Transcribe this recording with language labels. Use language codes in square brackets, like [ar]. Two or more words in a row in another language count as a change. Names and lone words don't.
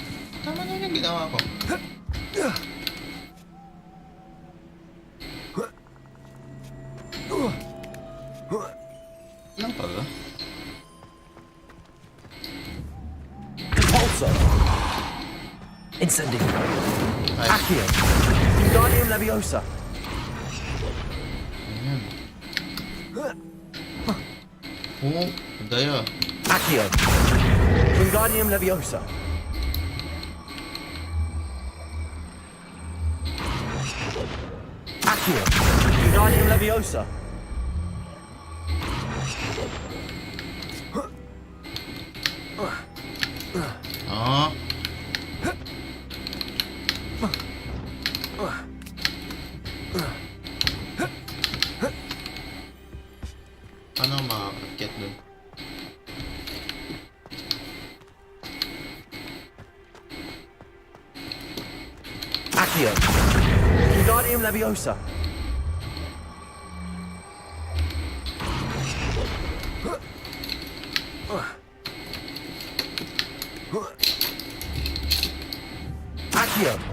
[tl] Tama na yung ginawa ko. Lang pa ba? Compulso. Incendio. Ay. [la] Accio. Wingardium Leviosa. [tl] Ayan. Oo, daya. [la] Accio. Wingardium Leviosa. Accio. Wingardium Leviosa. Ah. [tl] Paano makakakyat dun? [la] Accio. Wingardium Leviosa. Accio.